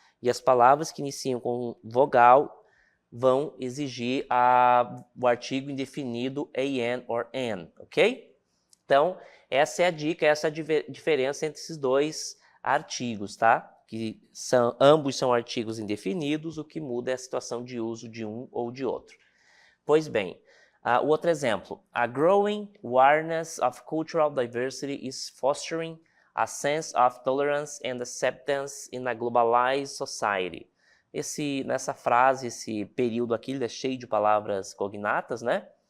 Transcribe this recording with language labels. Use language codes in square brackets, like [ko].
[pt] E as palavras que iniciam com vogal vão exigir o artigo indefinido an or an, ok? Então, essa é a dica, essa é a diferença entre esses dois artigos, tá? Que ambos são artigos indefinidos, o que muda é a situação de uso de um ou de outro. Pois bem, o outro exemplo. [en] A growing awareness of cultural diversity is fostering a sense of tolerance and acceptance in a globalized society. [pt] Nessa frase, esse período aqui, ele é cheio de palavras cognatas, né?